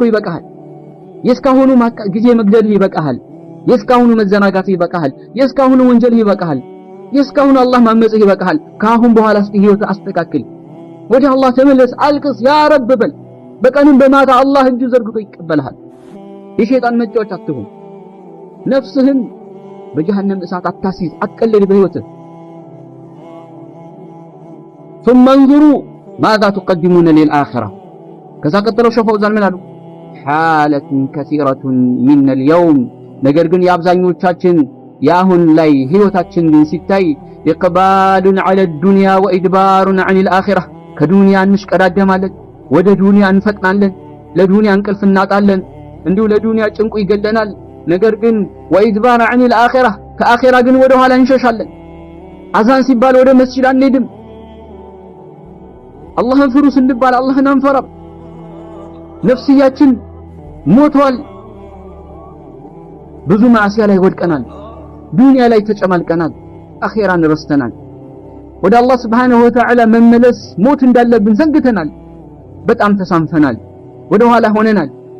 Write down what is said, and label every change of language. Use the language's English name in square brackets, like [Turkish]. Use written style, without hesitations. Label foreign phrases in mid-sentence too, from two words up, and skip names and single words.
[Amharic] ይበቃሃል። የእስካሁኑ ጊዜ መግደልህ ይበቃሃል። የእስካሁኑ መዘናጋትህ ይበቃሃል። የእስካሁኑ ወንጀልህ ይበቃሃል። የእስካሁኑ አላህ ማመጽህ ይበቃሃል። ከአሁን በኋላ እስቲ ህይወት አስተካክል፣ ወደ አላህ ተመለስ፣ አልቅስ፣ ያ ረብ በል። በቀንም በማታ አላህ እጁ ዘርግቶ ይቀበልሃል። የሸይጣን መጫወቻ አትሁን። ነፍስህን በጀሃነም እሳት አታሲዝ፣ አትቀልድ በህይወትህ። [Arabic] ثم انظروا ماذا تقدمون للآخرة። [Amharic] ከዛ ቀጥለው ሸፈውዛን ምን አሉ? [Arabic] حالة كثيرة من اليوم። [Amharic] ነገር ግን የአብዛኞቻችን የአሁን ላይ ህይወታችን ግን ሲታይ إقبال [Arabic] على الدنيا وإدبار عن الآخرة። [Amharic] ከዱንያ እንሽቀዳደማለን፣ ወደ ዱንያ እንፈጥናለን፣ ለዱንያ እንቅልፍ እናጣለን፣ እንዲሁ ለዱንያ ጭንቁ ይገለናል። ነገር ግን [Arabic] وإدبار عن الآخرة [Amharic] ከአኺራ ግን ወደ ኋላ እንሸሻለን። አዛን ሲባል ወደ መስጂድ አንሄድም። አላህን ፍሩ ስንባል አላህን አንፈራም። ነፍስያችን ሞቷል። ብዙ ማዕሲያ ላይ ወድቀናል። ዱንያ ላይ ተጨማልቀናል። አኺራን ረስተናል። ወደ አላህ [Arabic] سبحانه وتعالى [Amharic] መመለስ ሞት እንዳለብን ዘንግተናል። በጣም ተሳንፈናል። ወደ ኋላ ሆነናል።